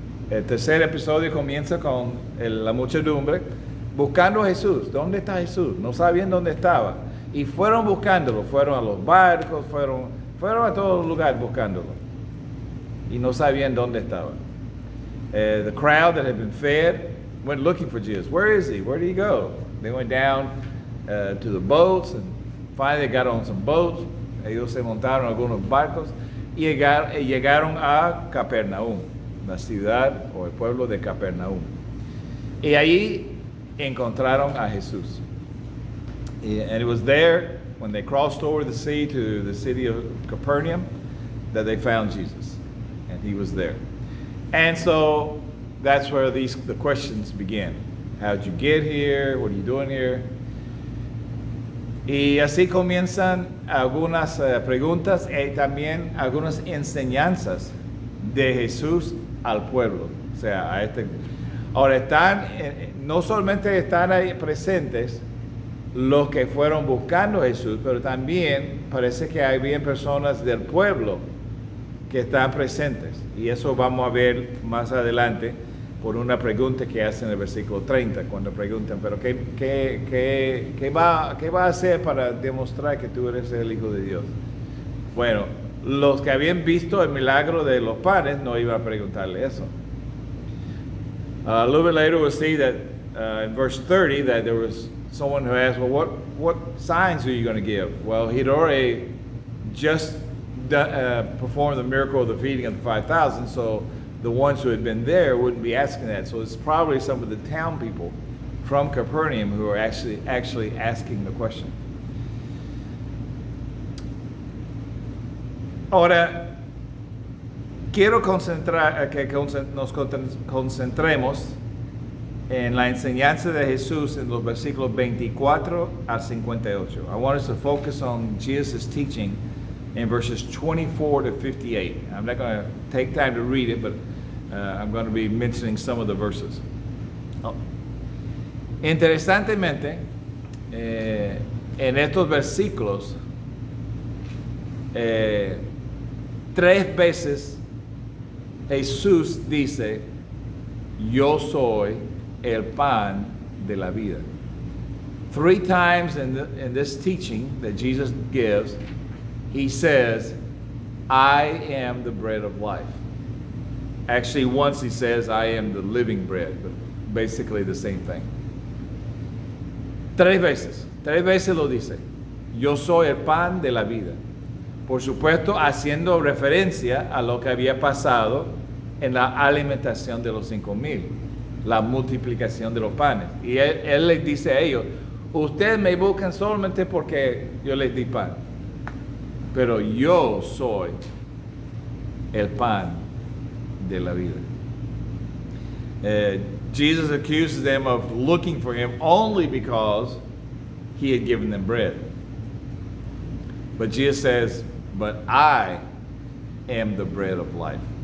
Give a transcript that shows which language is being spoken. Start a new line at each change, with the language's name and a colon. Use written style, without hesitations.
Spanish: El tercer episodio comienza con la muchedumbre buscando a Jesús. ¿Dónde está Jesús? No sabían dónde estaba. Y fueron buscándolo. Fueron a los barcos, fueron a todos los lugares buscándolo. Y no sabían dónde estaba.
English: The crowd that had been fed went looking for Jesus. Where is he? Where did he go? They went down to the boats, and finally they got on some boats.
Spanish: Ellos se montaron algunos barcos y llegaron a Capernaum, la ciudad o el pueblo de Capernaum. Y allí encontraron a Jesús.
English: And it was there, when they crossed over the sea to the city of Capernaum, that they found Jesus. And he was there. And so that's where the questions begin. How'd you get here? What are you doing here?
Spanish: Y así comienzan algunas preguntas y también algunas enseñanzas de Jesús al pueblo. O sea, ahora no solamente están ahí presentes los que fueron buscando a Jesús, pero también parece que hay bien personas del pueblo que están presentes. Y eso vamos a ver más adelante por una pregunta que hace en el versículo 30, cuando preguntan, pero ¿qué va a hacer para demostrar que tú eres el Hijo de Dios? Bueno, los que habían visto el milagro de los panes no iban a preguntarle eso.
English: A little bit later we'll see that in verse 30 that there was someone who asked, well, what signs are you going to give? Well, he'd already just performed the miracle of the feeding of the 5,000, so the ones who had been there wouldn't be asking that. So it's probably some of the town people from Capernaum who are actually asking the question.
Spanish: Ahora, quiero que nos concentremos en la enseñanza de Jesús en los versículos 24 al 58.
English: I want us to focus on Jesus' teaching in verses 24 to 58. I'm not going to take time to read it, but I'm going to be mentioning some of the verses.
Spanish: Interesantemente, en estos versículos, 3 veces Jesús dice, yo soy el pan de la vida.
English: 3 times in this teaching that Jesus gives, he says, I am the bread of life. Actually, once he says, I am the living bread, but basically the same thing.
Spanish: 3 veces lo dice, yo soy el pan de la vida. Por supuesto, haciendo referencia a lo que había pasado en la alimentación de los 5,000, la multiplicación de los panes. Y él les dice a ellos, ustedes me buscan solamente porque yo les di pan, pero yo soy el pan de la vida.
English: Jesus accuses them of looking for him only because he had given them bread. But Jesus says, but I am the bread of life.